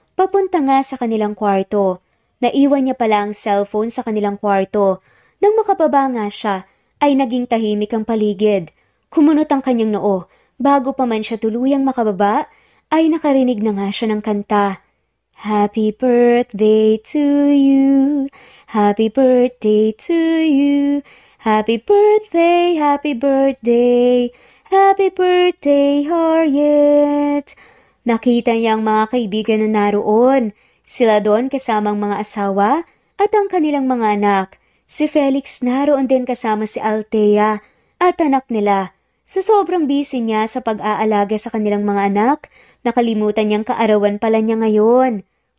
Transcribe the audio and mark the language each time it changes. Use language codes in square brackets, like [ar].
[tl] Papunta nga sa kanilang kwarto. Naiwan niya pala ang cellphone sa kanilang kwarto. Nang makababa nga siya, ay naging tahimik ang paligid. Kumunot ang kanyang noo. Bago pa man siya tuluyang makababa, ay nakarinig na nga siya ng kanta. [en] Happy birthday to you, happy birthday to you, happy birthday, happy birthday, happy birthday, Harriet. [tl] Nakita niya ang mga kaibigan na naroon. Sila doon kasamang mga asawa at ang kanilang mga anak. Si Felix naroon din kasama si Althea at anak nila. Sa sobrang busy niya sa pag-aalaga sa kanilang mga anak, nakalimutan niyang kaarawan pala niya ngayon.